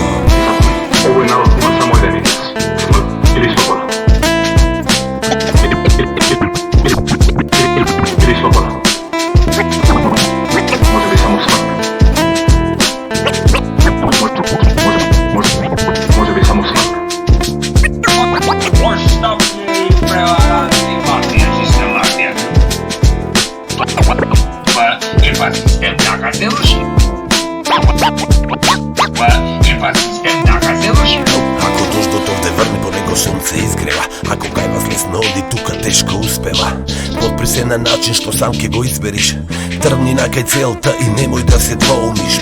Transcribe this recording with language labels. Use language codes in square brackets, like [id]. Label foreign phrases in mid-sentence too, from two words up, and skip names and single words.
[mk] Овој народ има само еден израз, смрт или слобода. Или слобода. Може би само смрт. Може би само смрт. [sr] Poštovni prevaranti, mafijaši ste mafijaši. [mk] Pa sistem така се руши. Па систем така се руши. Ако дождото овде врне, по него сонце изгрева. Ако гајвас лесно оди, тука тешко успева. Подпри се на начин што сам ке го избериш. Тргни на кај целта и немој да се двоумиш.